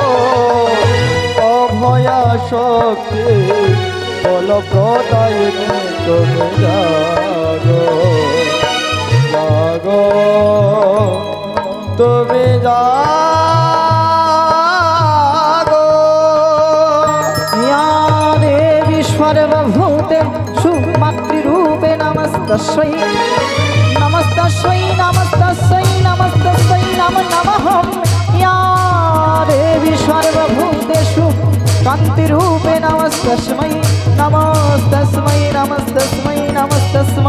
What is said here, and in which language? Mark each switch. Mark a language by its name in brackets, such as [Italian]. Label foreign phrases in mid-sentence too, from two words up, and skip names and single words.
[Bangla] অভয়া শক্তি বল প্রদায়িনী তুমি জাগো জাগো তুমি জাগো [Sanskrit] या देवी सर्वभूते सुमातृरूपे नमस्तस्यै नमस्तस्यै नमस्तस्यै नमस्तस्यै नमो नमः या देवी सर्वभूतेषु कान्तिरूपे नमस्तस्मै नमस्तस्मै नमस्तस्मै नमस्तस्मै